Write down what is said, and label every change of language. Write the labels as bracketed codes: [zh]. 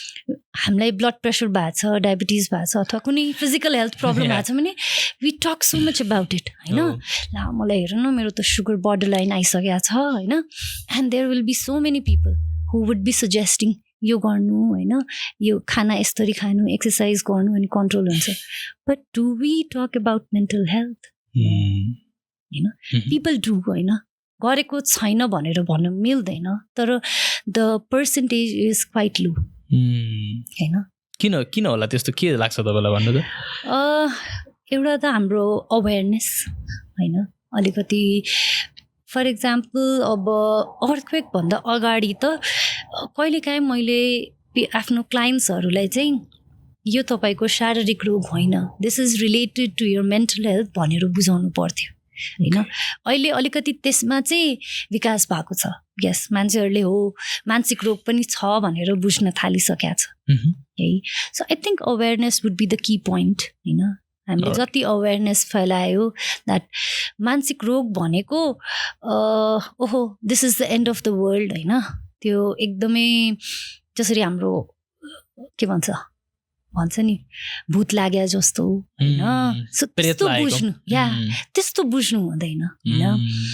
[ne] हामीलाई blood pressure भएको छ, डायबिटिज भएको छ, अथवा कुनै फिजिकल हेल्थ प्रब्लम भएको छ भने [en] we talk so much about it [ne] होइन. ला मलाई हेर न मेरो त सुगर border line आइसकेको छ होइन. [en] and there will be so many people who would be suggesting [ne] यो गर्नु होइन, यो खाना यसरी खानु, एक्सर्साइज गर्नु अनि कन्ट्रोल हुन्छ. [en] But do we talk about mental health होइन? People do [ne] होइन, गरेको छैन भनेर भन्न मिल्दैन, तर [en] the percentage is quite low [ne] होइन. किन होला त्यस्तो, के लाग्छ तपाईँलाई भन्नु त? एउटा त हाम्रो अवेरनेस होइन. अलिकति [en] for example [ne] अब अर्थक्वेकभन्दा अगाडि त कहिलेकाहीँ मैले आफ्नो क्लाइन्ट्सहरूलाई चाहिँ यो तपाईँको शारीरिक रोग होइन, [en] this is related to your mental health [ne] भनेर बुझाउनु पर्थ्यो होइन. अहिले अलिकति त्यसमा चाहिँ विकास भएको छ. यस, मान्छेहरूले हो मानसिक रोग पनि छ भनेर बुझ्न थालिसकेका छ है. [en] So I think awareness would be the key point होइन. [ne] हामीले जति अवेरनेस फैलायो द्याट मानसिक रोग भनेको ओहो [en] this is the end of the world [ne] होइन, त्यो एकदमै जसरी हाम्रो के भन्छ नि भूत लाग्या जस्तो होइन, त्यस्तो बुझ्नु त्यस्तो बुझ्नु हुँदैन होइन.